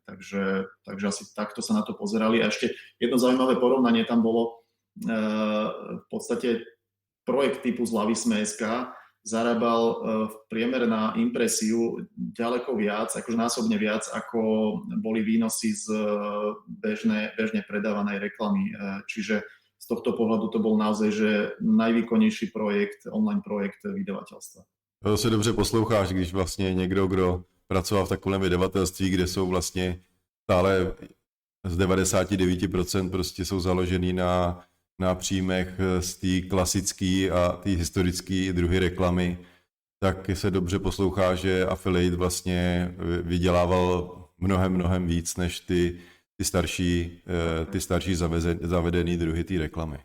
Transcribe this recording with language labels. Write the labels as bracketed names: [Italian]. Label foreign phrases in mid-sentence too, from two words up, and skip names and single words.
[Slovak] Takže asi takto sa na to pozerali. A ešte jedno zaujímavé porovnanie tam bolo, v podstate projekt typu Zlavisme.sk zarábal v priemere na impresiu ďaleko viac, akože násobne viac, ako boli výnosy z bežne predávanej reklamy. Čiže z tohto pohľadu to bol naozaj že najvýkonnejší projekt, online projekt vydavateľstva. [Czech] To se dobře posloucháš, když vlastně někdo, kdo pracoval v takovém vydavatelství, kde jsou vlastně stále z 99% prostě jsou založený na příjmech z té klasické a té historické druhy reklamy, tak se dobře poslouchá, že affiliate vlastně vydělával mnohem víc než ty starší zavedený druhy té reklamy.